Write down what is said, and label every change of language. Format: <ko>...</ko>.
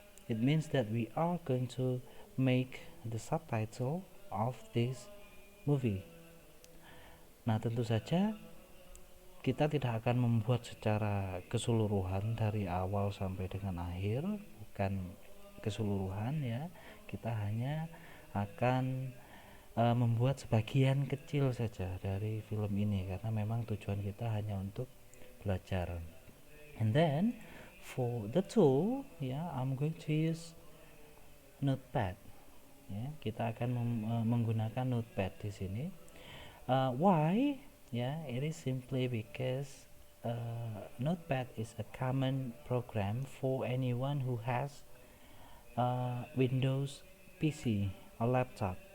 <en>It means that we are going to make the subtitle of this movie.</en> <id>Nah, tentu saja kita tidak akan membuat secara keseluruhan dari awal sampai dengan akhir, bukan keseluruhan ya. Kita hanya akan membuat sebagian kecil saja dari film ini karena memang tujuan kita hanya untuk belajar.</id> <en>And then for the tool, I'm going to use notepad.</en> <id>Kita akan menggunakan notepad di sini.</id> <en>Why? It is simply because notepad is a common program for anyone who has Windows PC or laptop.</en>